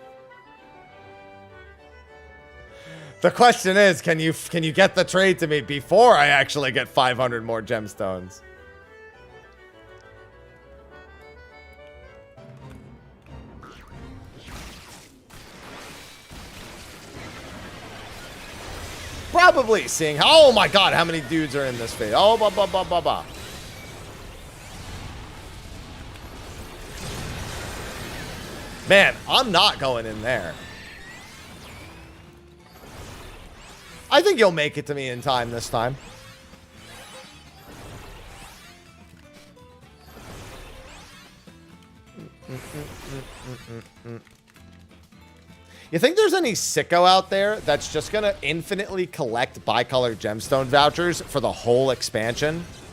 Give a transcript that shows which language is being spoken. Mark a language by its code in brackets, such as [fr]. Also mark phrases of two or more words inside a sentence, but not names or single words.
[en] The question is, can you get the trade to me before I actually get 500 more gemstones? Probably seeing how, oh my god, how many dudes are in this phase? Oh, ba ba ba ba ba. Man, I'm not going in there. I think you'll make it to me in time this time. You think there's any sicko out there that's just gonna infinitely collect bicolor gemstone vouchers for the whole expansion?